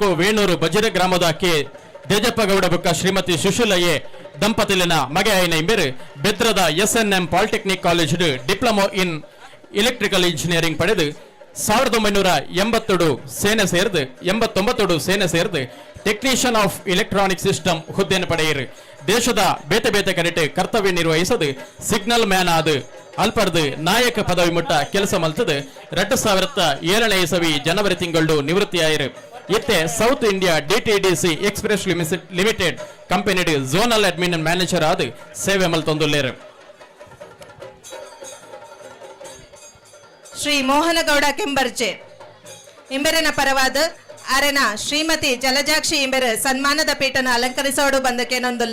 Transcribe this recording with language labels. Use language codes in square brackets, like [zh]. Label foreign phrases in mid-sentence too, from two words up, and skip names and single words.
[tcy] ವೇಣೂರು ಬಜಿರ ಗ್ರಾಮದ ಕೆ ದೇಜಪ್ಪಗೌಡ ಬುಕ್ಕ ಶ್ರೀಮತಿ ಸುಶೀಲಯ್ಯ ದಂಪತಿಲಿನ ಮಗೆ ಐನ ಇಂಬೆರು ಬೆದ್ರದ SNM ಪಾಲಿಟೆಕ್ನಿಕ್ ಕಾಲೇಜ್ [en] diploma in electrical engineering [tcy] ಪಡೆದು 1982 ಸೇನೆ ಸೇರಿದು 89 ಸೇನೆ ಸೇರಿದು [en] technician of electronic system [tcy] ಹುದ್ದೆಯನ್ನು ಪಡೆಯಿರು. ದೇಶದ ಬೇತೆ ಬೇತೆ ಕಡೆಟ್ ಕರ್ತವ್ಯ ನಿರ್ವಹಿಸದು [en] signal man [tcy] ಆದ ಅಲ್ಪರ್ದು ನಾಯಕ ಪದವಿ ಮುಟ್ಟ ಕೆಲಸ ಮಲ್ತದು 2007ನೇ ಇಸವಿ ಜನವರಿ ತಿಂಗಳು ನಿವೃತ್ತಿಯಾಯಿರು. ಇತ್ತೆ ಸೌತ್ ಇಂಡಿಯಾ DTDC ಎಕ್ಸ್ಪ್ರೆಸ್ ಲಿಮಿಟೆಡ್ ಕಂಪನಿ [en] zonal admin manager [tcy] ಆದ ಸೇವೆ ಮಲ್ತೊಂದುಲ್ಲೇರು. ಶ್ರೀ ಮೋಹನಗೌಡ ಕೆಂಬರ್ಚೆ ಇಂಬೆರನ ಪರವಾದ ಅರೆನ ಶ್ರೀಮತಿ ಜಲಜಾಕ್ಷಿ ಇಂಬೆರು ಸನ್ಮಾನದ ಪೀಠನ ಅಲಂಕರಿಸೋಡು ಬಂದಕ್ಕೆ ನೊಂದುಲ್ಲ.